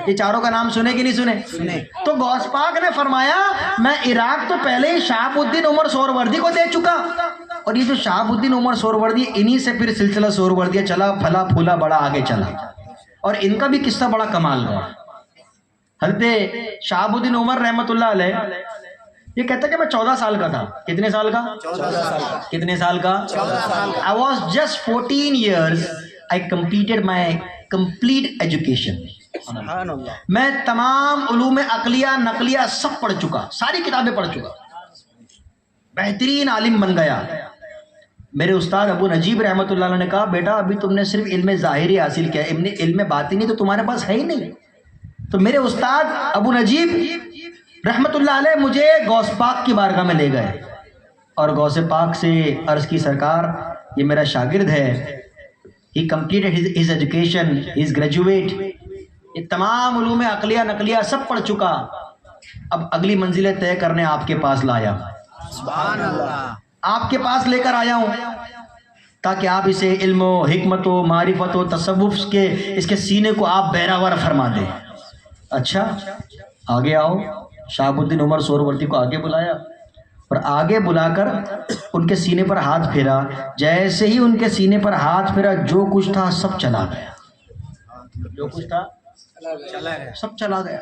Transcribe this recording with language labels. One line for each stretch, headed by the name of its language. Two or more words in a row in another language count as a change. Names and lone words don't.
Urdu: یہ چاروں کا نام سنے کہ نہیں سنے؟ تو غوث پاک نے فرمایا میں عراق تو پہلے ہی شہاب الدین عمر سہروردی کو دے چکا، اور یہ جو شہاب الدین عمر سہروردی انہی سے پھر سلسلہ سہروردیہ چلا، پھلا پھولا بڑا آگے چلا. اور ان کا بھی قصہ بڑا کمال ہے. حضرت شہاب الدین عمر
Arabic: رحمۃ اللہ علیہ
Urdu: یہ کہتا ہے کہ میں 14 سال کا تھا. کتنے سال کا؟ 14 سال. کتنے سال کا؟ 14 سال.
English: I was just 14 years. I completed my complete education.
Urdu: میں تمام علوم عقلیہ نقلیہ سب پڑھ چکا، ساری کتابیں پڑھ چکا، بہترین عالم بن گیا. میرے استاد ابو نجیب
Arabic: رحمۃ اللہ علیہ
Urdu: نے کہا بیٹا ابھی تم نے صرف علم ظاہری حاصل کیا، علم باطنی تو تمہارے پاس ہے ہی نہیں. تو میرے استاد ابو نجیب
Arabic: رحمۃ اللہ علیہ
Urdu: مجھے غوث پاک کی بارگاہ میں لے گئے اور غوث پاک سے عرض کی سرکار یہ میرا شاگرد ہے،
English: he completed his education, he is graduate،
Urdu: یہ تمام علوم عقلیہ نقلیہ سب پڑھ چکا، اب اگلی منزلیں طے کرنے آپ کے پاس لایا.
Arabic: سبحان اللہ.
Urdu: آپ کے پاس لے کر آیا ہوں تاکہ آپ اسے علم و حکمت و معرفت و تصوف کے اس کے سینے کو آپ بہراور فرما دیں. اچھا آگے آؤ. شہاب الدین عمر سہروردی کو آگے بلایا اور آگے بلا کر ان کے سینے پر ہاتھ پھیرا. جیسے ہی ان کے سینے پر ہاتھ پھیرا جو کچھ تھا سب چلا گیا، جو کچھ تھا سب چلا گیا.